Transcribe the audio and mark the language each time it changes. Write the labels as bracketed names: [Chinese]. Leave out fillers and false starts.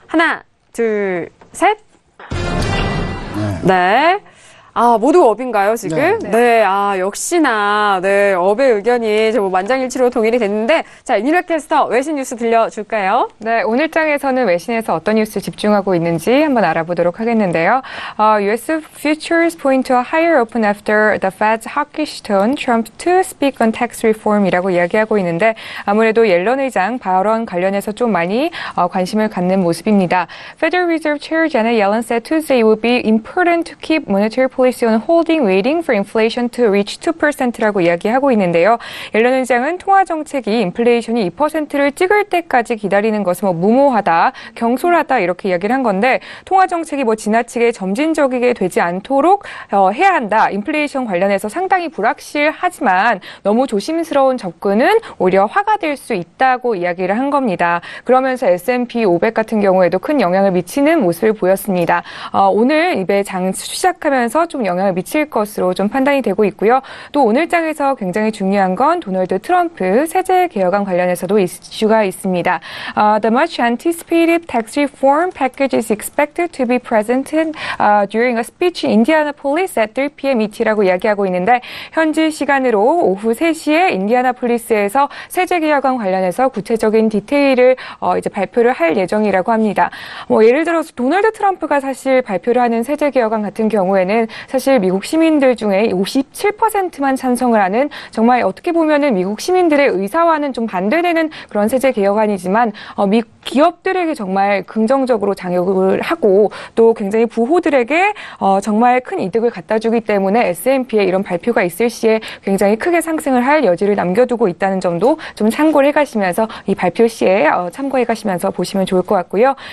[Korean] 하나, 둘, 셋. 네. 아, 모두 업인가요, 지금? 네. 역시나, 네, 업의 의견이 만장일치로 동일이 됐는데, 자, 윤희라 캐스터, 외신 뉴스 들려줄까요? 네, 오늘장에서는 외신에서 어떤 뉴스 집중하고 있는지 한번 알아보도록 하겠는데요. [English] U.S. futures point to a higher open after the Fed's hawkish tone, Trump to speak on tax reform [Korean] 이라고 이야기하고 있는데, 아무래도 옐런 의장 발언 관련해서 좀 많이 관심을 갖는 모습입니다. [English] Federal Reserve Chair Janet Yellen said Tuesday it would be important to keep monetary policy on holding, waiting for inflation to reach 2% [Korean] 라고 이야기하고 있는데요. 옐런 의장은 통화 정책이 인플레이션이 2%를 찍을 때까지 기다리는 것은 무모하다, 경솔하다 이렇게 이야기를 한 건데, 통화 정책이 지나치게 점진적이게 되지 않도록 해야 한다. 인플레이션 관련해서 상당히 불확실하지만 너무 조심스러운 접근은 오히려 화가 될 수 있다고 이야기를 한 겁니다. 그러면서 S&P 500 같은 경우에도 큰 영향을 미치는 모습을 보였습니다. 오늘 이배 장 시작하면서 좀 영향을 미칠 것으로 좀 판단이 되고 있고요. 또 오늘 장에서 굉장히 중요한 건 도널드 트럼프 세제 개혁안 관련해서도 이슈가 있습니다. [English] The much anticipated tax reform package is expected to be presented during a speech in Indianapolis at 3 p.m. [Korean] ET라고 이야기하고 있는데 현지 시간으로 오후 3시에 인디애나폴리스에서 세제 개혁안 관련해서 구체적인 디테일을 이제 발표를 할 예정이라고 합니다. 뭐 예를 들어서 도널드 트럼프가 사실 발표를 하는 세제 개혁안 같은 경우에는 사실 미국 시민들 중에 57%만 찬성을 하는 정말 어떻게 보면은 미국 시민들의 의사와는 좀 반대되는 그런 세제 개혁안이지만 미국 기업들에게 정말 긍정적으로 작용을 하고 또 굉장히 부호들에게 정말 큰 이득을 갖다 주기 때문에 S&P에 이런 발표가 있을 시에 굉장히 크게 상승을 할 여지를 남겨두고 있다는 점도 좀 참고를 해가시면서 이 발표 시에 참고해가시면서 보시면 좋을 것 같고요.